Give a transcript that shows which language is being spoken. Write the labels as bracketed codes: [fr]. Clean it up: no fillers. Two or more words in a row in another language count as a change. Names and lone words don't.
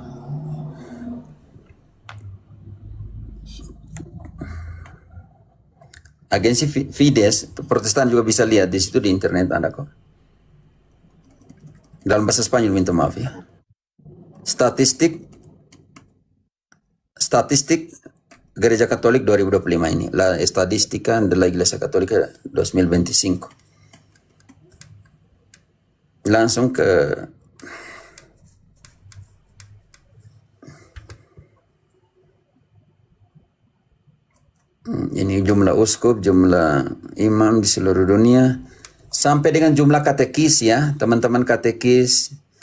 [id] Agensi Fides, Protestan juga bisa lihat di situ di internet ada kok. Dalam bahasa Spanyol, minta maaf ya. Statistik Gereja Katolik 2025 ini, [es] la estadística de la Iglesia Católica 2025. [id] Langsung ke ini jumlah uskup, jumlah imam di seluruh dunia, sampai dengan jumlah katekis ya, teman-teman katekis.